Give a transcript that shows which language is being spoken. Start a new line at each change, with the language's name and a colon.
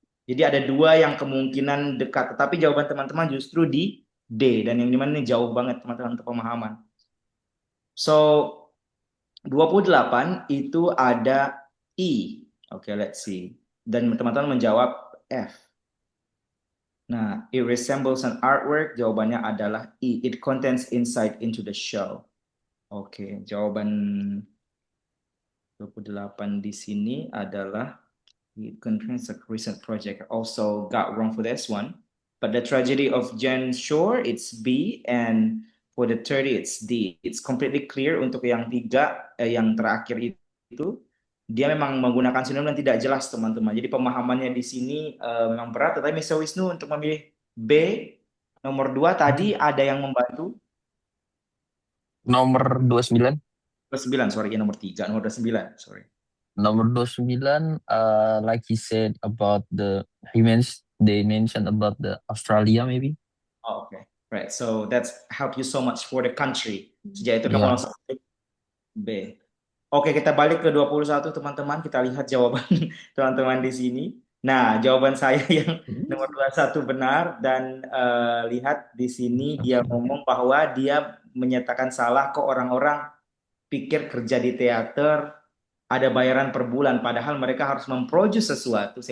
Indonesian: Jadi ada dua yang kemungkinan dekat, tetapi jawaban teman-teman justru di D, dan yang dimana ini jauh banget teman-teman untuk pemahaman. So, 28 itu ada E. Oke,
English: let's see.
Indonesian: Dan teman-teman menjawab F. Nah,
English: it resembles an artwork,
Indonesian: jawabannya adalah E.
English: It contains insight into the show.
Indonesian: Oke, jawaban 28 di sini adalah
English: it contains a recent project. Also got wrong for this one. But the Tragedy of Jane Shore, it's B, and for the 30, it's D. It's completely clear
Indonesian: untuk yang tiga, yang terakhir itu, dia memang menggunakan sinonim dan tidak jelas, teman-teman. Jadi pemahamannya di sini memang berat. Tetapi Mr. Wisnu untuk memilih B, nomor 2 tadi ada yang membantu? Nomor 29. 29, sorry. Ya, nomor 3. Nomor 29, sorry. Nomor 29,
English: like he said about they mentioned about the Australia maybe. Oh, okay. Right. So that's help you so much for the country.
Indonesian: Sejak itu kamu langsung B. Oke, kita balik ke 21 teman-teman. Kita lihat jawaban teman-teman di sini. Nah, jawaban saya yang nomor 21 benar, dan lihat di sini dia ngomong bahwa dia menyatakan salah ke orang-orang pikir kerja di teater ada bayaran per bulan, padahal mereka harus memproduce sesuatu.